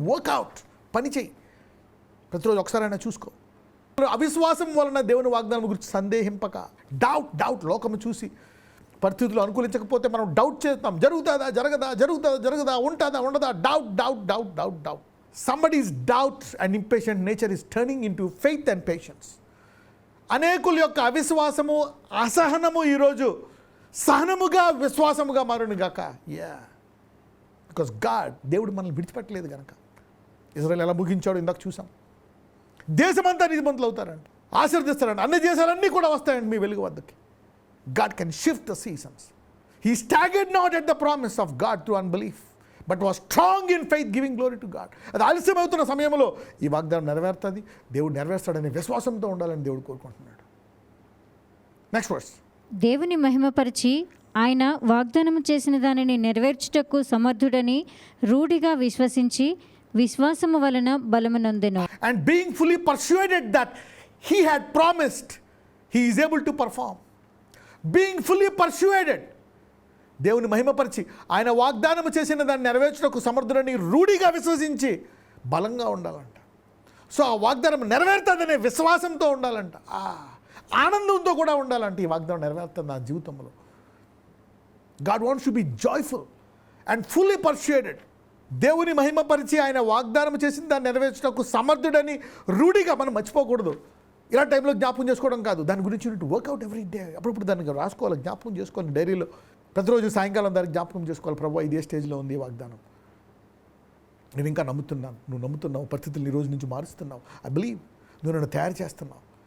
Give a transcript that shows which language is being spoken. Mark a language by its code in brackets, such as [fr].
[te] Work out, పని చేయి, ప్రతిరోజు ఒకసారైనా చూసుకో. అవిశ్వాసం వలన దేవుని వాగ్దానం గురించి సందేహింపక. డౌట్ లోకము చూసి పరిస్థితులు అనుకూలించకపోతే మనం డౌట్ చేస్తాం, జరుగుతుందా జరగదా, ఉంటుందా, doubt. [en] Somebody's doubt and impatient nature is turning into faith and patience. [te] అనేకుల యొక్క అవిశ్వాసము, అసహనము ఈరోజు సహనముగా, విశ్వాసముగా మారును గాక. బికాస్ దేవుడు మనల్ని విడిచిపెట్టలేదు కనుక. ఇజ్రాయెల్ ఎలా ముగించాడు ఇందాక చూసాం. దేశమంతా నీతిమంతులు అవుతారండి, ఆశీర్దిస్తారండి, అన్ని దేశాలన్నీ కూడా వస్తాయండి మీ వెలుగు వద్దకి. [en] God can shift the seasons. He staggered not at the promise of God through unbelief, but was strong in faith, giving glory to God. [te] అది ఆలస్యం అవుతున్న సమయంలో ఈ వాగ్దానం నెరవేరుతుంది, దేవుడు నెరవేర్స్తాడనే విశ్వాసంతో ఉండాలని దేవుడు కోరుకుంటున్నాడు. Next verse. దేవుని మహిమపరిచి ఆయన వాగ్దానము చేసిన దానిని నెరవేర్చుటకు సమర్థుడని రూఢిగా విశ్వసించి విశ్వాసము వలన బలము నొందెను. [en] And being fully persuaded that he had promised, he is able to perform. Being fully persuaded, [te] దేవుని మహిమపరిచి ఆయన వాగ్దానం చేసిన దాన్ని నెరవేర్చుటకు సమర్థుడని రూఢిగా విశ్వసించి బలంగా ఉండాలంట. సో ఆ వాగ్దానం నెరవేరుతుందనే విశ్వాసంతో ఉండాలంట, ఆనందంతో కూడా ఉండాలంట. ఈ వాగ్దానం నెరవేరుతుంది నా జీవితంలో. [en] God wants to be joyful and fully persuaded. [te] దేవుని మహిమపరిచి ఆయన వాగ్దానం చేసిన దాన్ని నెరవేర్చుటకు సమర్థుడని రూఢిగా మనం మర్చిపోకూడదు. ఇలా టైంలో జ్ఞాపకం చేసుకోవడం కాదు, దాని గురించి [en] Workout every day. [te] అప్పుడప్పుడు దానికి రాసుకోవాలి, జ్ఞాపకం చేసుకోవాలి డైరీలో. ప్రతిరోజు సాయంకాలం దానికి జ్ఞాపకం చేసుకోవాలి, ప్రభు ఇదే స్టేజ్లో ఉంది వాగ్దానం, నేను ఇంకా నమ్ముతున్నాను, నువ్వు నమ్ముతున్నావు, పరిస్థితులు ఈ రోజు నుంచి మారుస్తున్నావు, [en] I believe, [te] నువ్వు నన్ను తయారు చేస్తున్నావు.